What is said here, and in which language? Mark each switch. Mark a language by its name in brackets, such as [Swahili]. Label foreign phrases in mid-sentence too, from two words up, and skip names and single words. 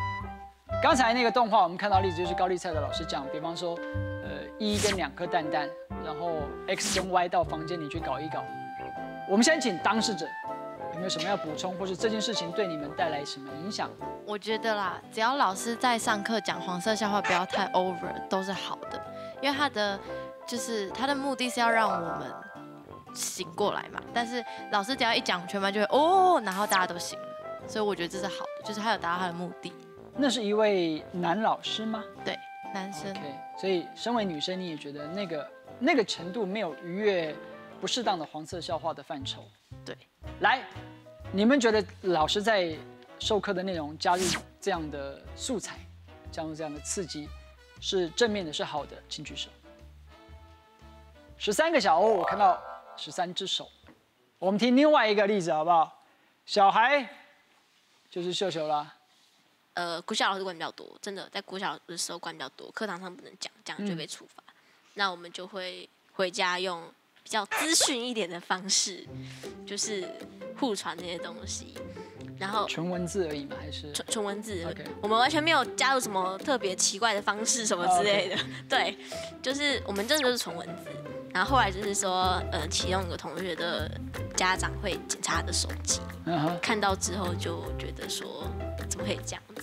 [Chinese] 剛才那個動畫，我們看到例子就是高麗菜的老師講，比方說，1跟2顆蛋蛋，然後 X 跟 Y 到房間裡去搞一搞。我們先請當事者有沒有什麼要補充，或是這件事情對你們帶來什麼影響？我覺得啦，只要老師在上課講黃色笑話，不要太 over，都是好的，因為他的目的是要讓我們醒過來嘛。但是老師只要一講，全班就會哦，然後大家都醒了，所以我覺得這是好的，就是他有達到他的目的。那是一位男老師嗎？對，男生。 Okay， 所以身為女生，你也覺得那個程度沒有逾越不適當的黃色笑話的範疇？對。來，你們覺得老師在授課的內容加入這樣的素材，加入這樣的刺激，是正面的，是好的，請舉手。13個小歐，我看到13隻手。我們聽另外一個例子好不好？小孩就是秀秀啦。國小老師管比較多，真的在國小的時候管比較多，課堂上不能講，這樣就被處罰。那我們就會回家用比較資訊一點的方式，就是互傳這些東西。 然后纯文字而已吗？还是纯文字？OK，我们完全没有加入什么特别奇怪的方式什么之类的。对，就是我们真的就是纯文字。然后后来就是说，其中有个同学的家长会检查他的手机，看到之后就觉得说，怎么可以这样子？